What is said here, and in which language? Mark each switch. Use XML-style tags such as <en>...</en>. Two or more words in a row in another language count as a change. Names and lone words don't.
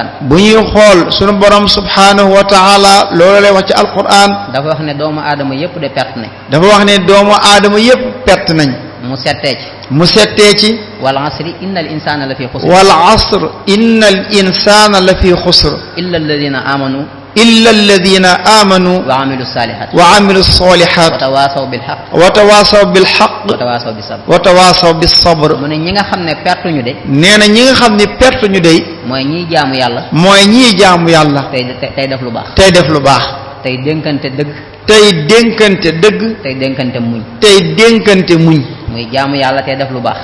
<wo>bu ñuy xool sunu borom</wo> <ar>سبحانه وتعالى</ar> <wo>loolu lay wax ci alquran. dafa wax ne doomu aadama yépp de perte nañ. dafa wax ne doomu aadama yépp perte nañ. mu settee ci. mu settee ci.</wo> <ar>والعصر إن الإنسان لفي خسر. والعصر إن الإنسان لفي خسر. إلا الذين آمنوا. إلا الذين آمنوا. وعملوا الصالحات. وعملوا الصالحات. وتواصوا بالحق. وتواصوا بالحق. وتواصوا بالصبر. وتواصوا بالصبر.</ar> <wo>mu ne ñi nga xam ne perte ñu de. nee na ñi nga xam ne perte ñu de. mooy ñiy jaamu yàlla. mooy ñiy jaamu yàlla. tey def lu baax. tey def lu baax. tey dénkante dëgg. tey dénkante dëgg. tey dénkante muñ. tey dénkante muñ. muy jaamu yàlla tey def lu baax.</wo>